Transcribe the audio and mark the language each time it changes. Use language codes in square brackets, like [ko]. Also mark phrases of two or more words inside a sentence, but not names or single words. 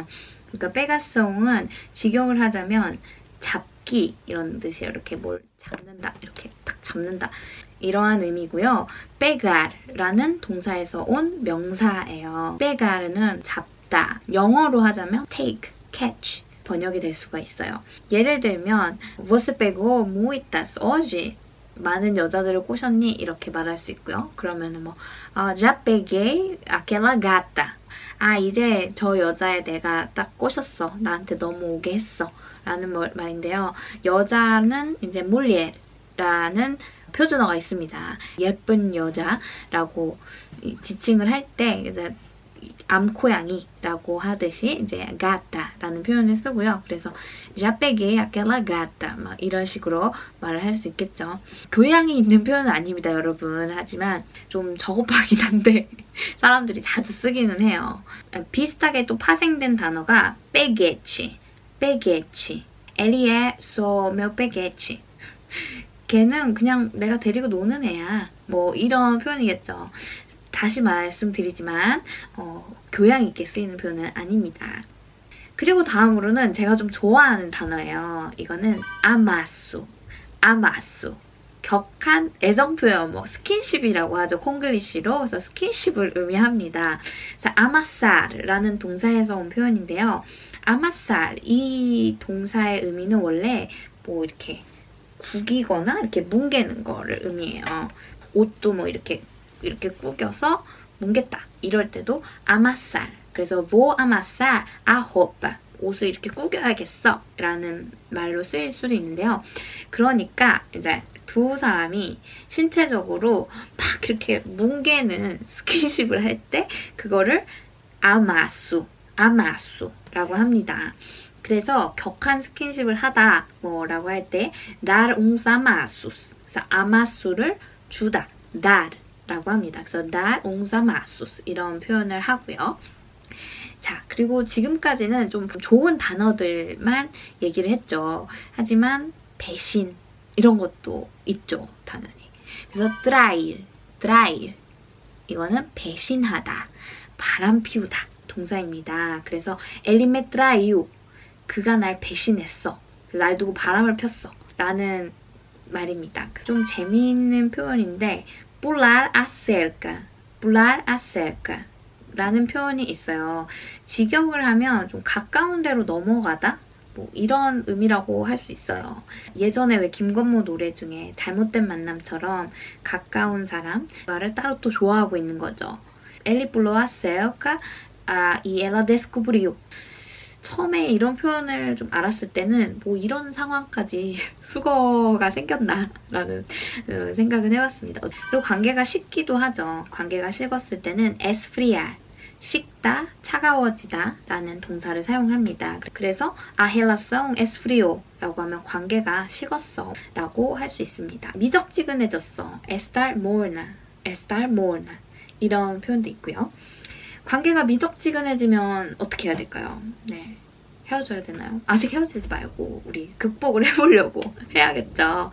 [ko] 그러니까 빼가송은 직역을 하자면 잡기 이런 뜻이에요. 이렇게 뭘 잡는다, 이렇게 딱 잡는다 이러한 의미고요. 빼가르라는 동사에서 온 명사예요. 빼가르는 잡다, 영어로 하자면 [en] take, catch [ko] 번역이 될 수가 있어요. [pt] 예를 들면 Você pegou muitas hoje? [ko] 많은 여자들을 꼬셨니? 이렇게 말할 수 있고요. 그러면 뭐 [pt] Já peguei aquela gata. [ko] 이제 저 여자애 내가 딱 꼬셨어. 나한테 넘어오게 했어. 라는 말인데요. 여자는 이제 mulher라는 표준어가 있습니다. 예쁜 여자라고 지칭을 할 때 암코양이라고 하듯이 이제 gata라는 표현을 쓰고요. 그래서 [pt] já peguei aquela gata [ko] 막 이런 식으로 말을 할 수 있겠죠. 교양이 있는 표현은 아닙니다, 여러분. 하지만 좀 저급하긴 한데 사람들이 자주 쓰기는 해요. 비슷하게 또 파생된 단어가 peguete. [pt] Ele é só meu peguete. [ko] 걔는 그냥 내가 데리고 노는 애야. 뭐 이런 표현이겠죠. 다시 말씀드리지만 교양 있게 쓰이는 표현은 아닙니다. 그리고 다음으로는 제가 좀 좋아하는 단어예요. 이거는 아마수. 격한 애정 표현, 뭐 스킨십이라고 하죠. 콩글리시로. 그래서 스킨십을 의미합니다. 그래서 아마살라는 동사에서 온 표현인데요. 아마살 이 동사의 의미는 원래 뭐 이렇게 구기거나 이렇게 뭉개는 거를 의미해요. 옷도 뭐 이렇게 구겨서 뭉갰다. 이럴 때도 아마살. 그래서 [pt] vou amassar a roupa. [ko] 옷을 이렇게 구겨야겠어. 라는 말로 쓰일 수도 있는데요. 그러니까 이제 두 사람이 신체적으로 막 이렇게 뭉개는 스킨십을 할 때 그거를 아마수라고 합니다. 그래서 격한 스킨십을 하다 뭐라고 할 때 [pt] dar uns amassos. [ko] 그래서 아마수를 주다. dar라고 합니다. 그래서 [pt] dar uns amassos [ko] 이런 표현을 하고요. 자, 그리고 지금까지는 좀 좋은 단어들만 얘기를 했죠. 하지만 배신 이런 것도 있죠, 당연히. 그래서 trair 이거는 배신하다, 바람 피우다 동사입니다. 그래서 [pt] ele me traiu [ko] 그가 날 배신했어, 날 두고 바람을 폈어 라는 말입니다. 좀 재미있는 표현인데 [pt] pular a cerca [ko] 라는 표현이 있어요. 직역을 하면 좀 가까운 데로 넘어가다? 뭐 이런 의미라고 할 수 있어요. 예전에 왜 김건모 노래 중에 잘못된 만남처럼 가까운 사람, 나를 따로 또 좋아하고 있는 거죠. [pt] Ele pulou a cerca e ela descobriu. [ko] 처음에 이런 표현을 좀 알았을 때는 뭐 이런 상황까지 수거가 생겼나 라는 생각은 해봤습니다. 그리고 관계가 식기도 하죠. 관계가 식었을 때는 esfriar, 식다, 차가워지다 라는 동사를 사용합니다. 그래서 [pt] a relação esfriou [ko] 라고 하면 관계가 식었어 라고 할 수 있습니다. 미적지근해졌어, [pt] estar morna [ko] 이런 표현도 있고요. 관계가 미적지근해지면 어떻게 해야 될까요? 네, 헤어져야 되나요? 아직 헤어지지 말고 우리 극복을 해보려고 해야겠죠.